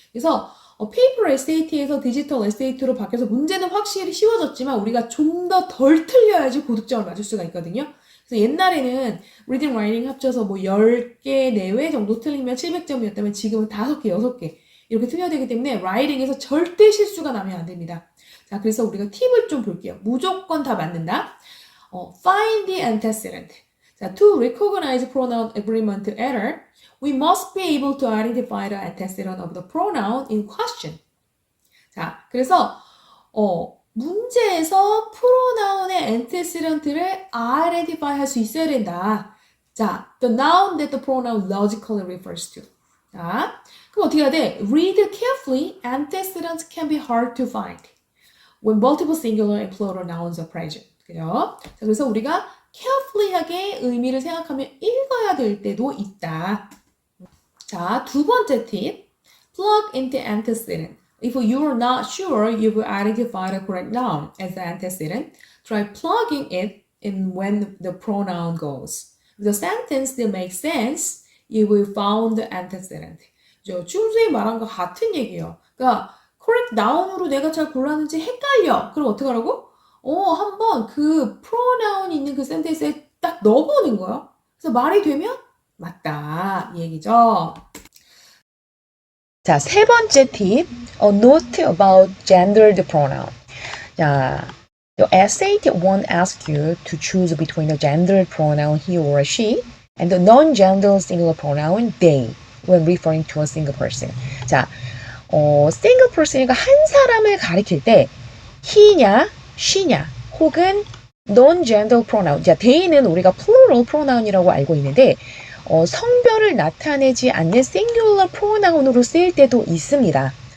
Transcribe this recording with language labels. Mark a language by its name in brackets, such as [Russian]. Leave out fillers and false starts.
[Korean] 그래서 페이퍼 SAT에서 디지털 SAT로 바뀌어서 문제는 확실히 쉬워졌지만 우리가 좀 더 덜 틀려야지 고득점을 맞을 수가 있거든요. 그래서 옛날에는 리딩, 라이팅 합쳐서 뭐 10개 내외 정도 틀리면 700점이었다면 지금은 5개, 6개 이렇게 틀려야 되기 때문에 라이팅에서 절대 실수가 나면 안 됩니다. 자, 그래서 우리가 팁을 좀 볼게요. 무조건 다 맞는다. [English] Find the antecedent. 자, to recognize pronoun agreement error, we must be able to identify the antecedent of the pronoun in question. [Korean] 자, 그래서 문제에서 프로나운의 antecedent를 identify 할 수 있어야 된다. [English] 자, the noun that the pronoun logically refers to. [Korean] 자, 그럼 어떻게 해야 돼? [English] Read carefully. Antecedents can be hard to find when multiple singular and plural nouns are present. [Korean] 그죠? 자, 그래서 우리가 carefully하게 의미를 생각하며 읽어야 될 때도 있다. 자, 두 번째 팁. [English] Plug in the antecedent. If you are not sure you will identify the correct noun as the antecedent, try plugging it in when the pronoun goes. If the sentence still makes sense, you will found the antecedent. [Korean] 저 중수에 말한 거 같은 얘기예요. 그러니까 correct noun으로 내가 잘 골랐는지 헷갈려. 그럼 어떡하라고? 한번 그 pronoun 있는 그 센텐스에 딱 넣어보는 거야. 그래서 말이 되면 맞다 이 얘기죠. 자, 세 번째 팁, [English] a note about gendered pronoun. 자, the SAT won't ask you to choose between the gendered pronoun he or she and the non-gendered singular pronoun they when referring to a single person. [Korean] 자, single person이니까 한 사람을 가리킬 때 he냐, she냐, 혹은 non-gendered pronoun. 자, they는 우리가 plural pronoun이라고 알고 있는데 성별을 나타내지 않는 singular pronoun으로 쓰일 때도 있습니다.